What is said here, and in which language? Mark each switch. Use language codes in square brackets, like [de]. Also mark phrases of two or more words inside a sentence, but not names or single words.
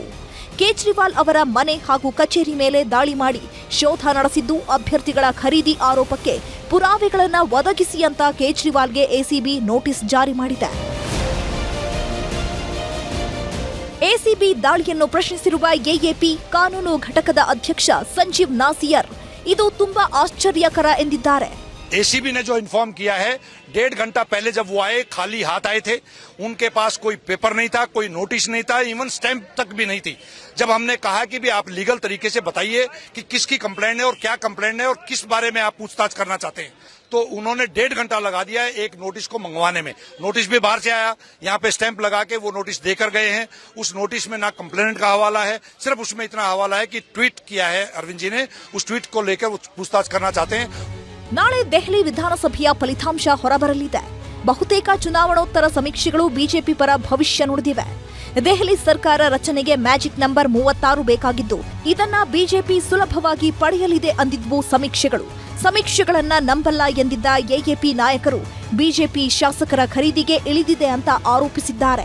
[kn] ಕೇಜ್ರಿವಾಲ್ ಅವರ ಮನೆ ಹಾಗೂ ಕಚೇರಿ ಮೇಲೆ ದಾಳಿ ಮಾಡಿ ಶೋಧ ನಡೆಸಿದ್ದು ಅಭ್ಯರ್ಥಿಗಳ ಖರೀದಿ ಆರೋಪಕ್ಕೆ ಪುರಾವೆಗಳನ್ನು ಒದಗಿಸಿ ಅಂತ ಕೇಜ್ರಿವಾಲ್ಗೆ ಎಸಿಬಿ ನೋಟಿಸ್ ಜಾರಿ ಮಾಡಿದೆ. ಎಸಿಬಿ ದಾಳಿಯನ್ನು ಪ್ರಶ್ನಿಸಿರುವ ಎಎಪಿ ಕಾನೂನು ಘಟಕದ ಅಧ್ಯಕ್ಷ ಸಂಜೀವ್ ನಾಸಿಯರ್ ಇದು ತುಂಬಾ ಆಶ್ಚರ್ಯಕರ ಎಂದಿದ್ದಾರೆ. [hi] एसीबी ने जो इन्फॉर्म किया है 1.5 घंटा पहले जब वो आए खाली हाथ आए थे, उनके पास कोई पेपर नहीं था, कोई नोटिस नहीं था, [en] even stamp [hi] तक भी नहीं थी। जब हमने कहा कि भी आप लीगल तरीके से बताइए कि किसकी कंप्लेंट है और क्या कंप्लेंट है और किस बारे में आप पूछताछ करना चाहते हैं, तो उन्होंने 1.5 घंटा लगा दिया है एक नोटिस को मंगवाने में। नोटिस भी बाहर से आया, यहाँ पे स्टैंप लगा के वो नोटिस देकर गए हैं। उस नोटिस में ना कंप्लेंट का हवाला है, सिर्फ उसमें इतना हवाला है कि ट्वीट किया है अरविंद जी ने, उस ट्वीट को लेकर वो पूछताछ करना चाहते हैं। [kn] ನಾಳೆ ದೆಹಲಿ ವಿಧಾನಸಭೆಯ ಫಲಿತಾಂಶ ಹೊರಬರಲಿದೆ. ಬಹುತೇಕ ಚುನಾವಣೋತ್ತರ ಸಮೀಕ್ಷೆಗಳು ಬಿಜೆಪಿ ಪರ ಭವಿಷ್ಯ ನುಡಿದಿವೆ. ದೆಹಲಿ ಸರ್ಕಾರ ರಚನೆಗೆ ಮ್ಯಾಜಿಕ್ ನಂಬರ್ 36 ಬೇಕಾಗಿದ್ದು ಇದನ್ನ ಬಿಜೆಪಿ ಸುಲಭವಾಗಿ ಪಡೆಯಲಿದೆ ಅಂದಿದ್ವು ಸಮೀಕ್ಷೆಗಳು. ಸಮೀಕ್ಷೆಗಳನ್ನ ನಂಬಲ್ಲ ಎಂದಿದ್ದ ಎಎಪಿ ನಾಯಕರು ಬಿಜೆಪಿ ಶಾಸಕರ ಖರೀದಿಗೆ ಇಳಿದಿದೆ ಅಂತ ಆರೋಪಿಸಿದ್ದಾರೆ.